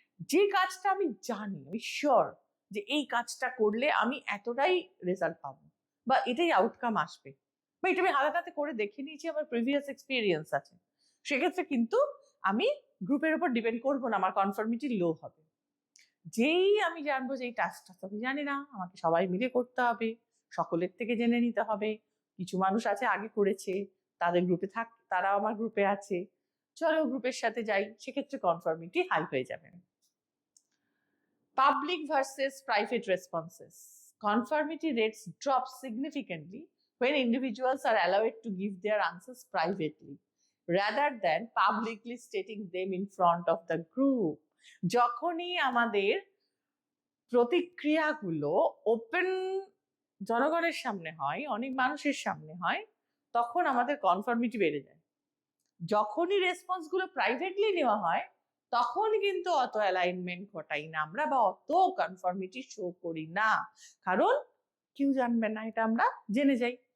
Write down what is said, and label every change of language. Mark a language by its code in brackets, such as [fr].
[bn] যে কাজটা আমি জানি, আমি শিওর যে এই কাজটা করলে আমি এতটাই রেজাল্ট পাবো বা এটাই আউটকাম আসবে, বা এটা আমি হাতে করে দেখে নিয়েছি, আমার প্রিভিয়াস এক্সপিরিয়েন্স আছে, সেক্ষেত্রে কিন্তু আমি গ্রুপের উপর ডিপেন্ড করবো না, আমার কনফর্মিটি লো হবে। যেই আমি জানবো যে এই টাস্কটা তো আমি জানি না, আমাকে সবাই মিলে করতে হবে, সকলের থেকে জেনে নিতে হবে, কিছু মানুষ আছে আগে করেছে, তাদের গ্রুপে তারা আমার গ্রুপে আছে, চলো গ্রুপের সাথে যাই, সেক্ষেত্রে কনফর্মিটি হাই হয়ে যাবে। [en] Public versus private responses. Conformity rates drop significantly when individuals are allowed to give their answers privately rather than publicly stating them in front of the group. [bn] যখনই আমাদের প্রতিক্রিয়াগুলো ওপেন জনগণের সামনে হয়, অনেক মানুষের সামনে হয়, তখন আমাদের কনফর্মিটি বেড়ে যায়। যখনই রেসপন্সগুলো প্রাইভেটলি নেওয়া হয়, তখন কিন্তু অত অ্যালাইনমেন্ট ঘটাই না আমরা, বা অত কনফর্মিটি শো করি না, কারণ কেউ জানবে না, এটা আমরা জেনে যাই।